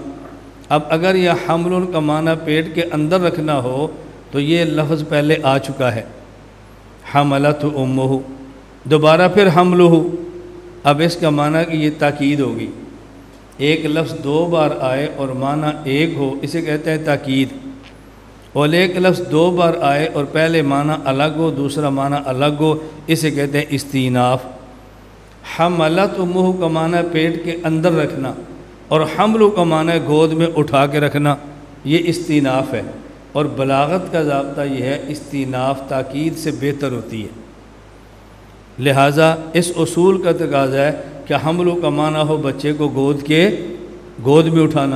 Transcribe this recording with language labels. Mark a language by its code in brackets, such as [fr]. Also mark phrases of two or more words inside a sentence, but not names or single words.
[ur] اب اگر یہ حمل کا معنی پیٹ کے اندر رکھنا ہو تو یہ لفظ پہلے آ چکا ہے، [ar] حملتہ امہ، [ur] دوبارہ پھر حملہ، اب اس کا معنی کہ یہ تاکید ہوگی، ایک لفظ دو بار آئے اور معنی ایک ہو اسے کہتے ہیں تاکید، اور ایک لفظ دو بار آئے اور پہلے معنی الگ ہو دوسرا معنی الگ ہو اسے کہتے ہیں استیناف۔ [ar] حملت امہ [ur] کا معنی پیٹ کے اندر رکھنا، اور حمل کا معنی گود میں اٹھا کے رکھنا، یہ استیناف ہے۔ اور بلاغت کا ضابطہ یہ ہے استیناف تاکید سے بہتر ہوتی ہے، لہٰذا اس اصول کا تقاضا ہے کہ حمل کا معنی ہو بچے کو گود میں اٹھانا۔